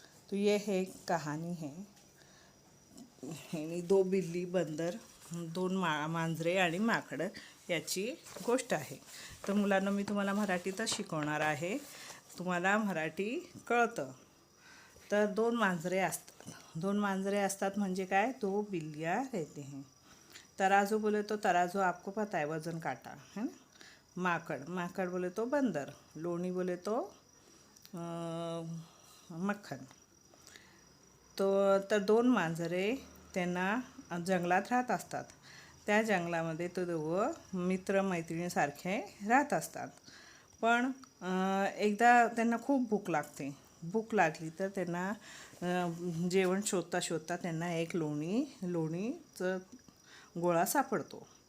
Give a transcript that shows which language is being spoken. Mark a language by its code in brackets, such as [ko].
[hi] तो ये है कहानी है, दो बिल्ली बंदर, [mr] दोन मांजरे आणि माकड याची गोष्ट आहे। तर मुलांना मी तुम्हाला मराठीतच शिकवणार आहे, तुम्हाला मराठी कळतं। तर दोन मांजरे असतात म्हणजे काय, [hi] दो बिल्लियाँ रहते हैं। तराजू बोले तो तराजू आपको पता है, वजन काटा है ना। माकड़ बोले तो बंदर, [mr] लोणी बोले [hi] तो मक्खन। [mr] तर दोन मांजरे त्यांना जंगलात राहत असतात। त्या जंगलामध्ये तो दोघं मित्रमैत्रिणीसारखे राहत असतात। पण एकदा त्यांना खूप भूक लागली तर त्यांना जेवण शोधता त्यांना एक लोणीचा गोळा सापडतो।